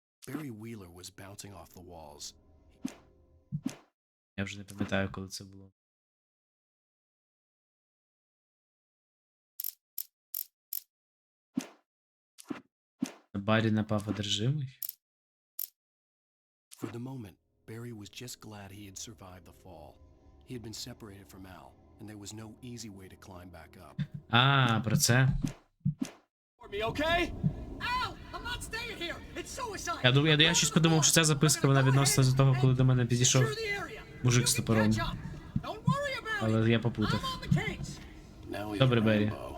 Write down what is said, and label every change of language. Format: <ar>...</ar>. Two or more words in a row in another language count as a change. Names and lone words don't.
<en>Barry Wheeler was bouncing off the walls.</en> <uk>Я вже не пам'ятаю, коли це було. На барі напав одержимий?</uk> <en>For the moment, Barry was just glad he had survived the fall. He had been separated from Al, and there was no easy way to climb back up.</en> <uk>А, про це. Я щось подумав, що ця записка, вона відноситься до того, коли до мене підійшов мужик з топором. Але я попутав. Добре, Беррі.</uk>